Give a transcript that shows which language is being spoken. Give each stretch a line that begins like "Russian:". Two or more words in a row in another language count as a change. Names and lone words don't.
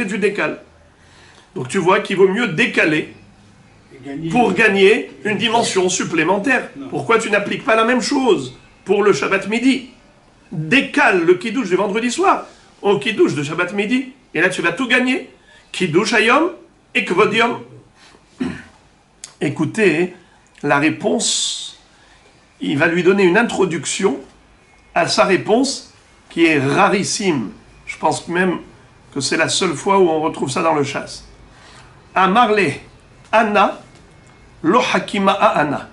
French: Tu décales. Donc tu vois qu'il vaut mieux décaler pour gagner une dimension supplémentaire. Pourquoi tu n'appliques pas la même chose pour le Shabbat midi? Décale le kiddush du vendredi soir au kiddush de Shabbat midi, et là tu vas tout gagner.
Hebrew: קידוש היום את כבוד יום.
French: Écoutez, la réponse, il va lui donner une introduction à sa réponse qui est rarissime. Je pense même que c'est la seule fois où on retrouve ça dans le chasse.
Aramaic: אמר ליה אנא לא חכימא אנא.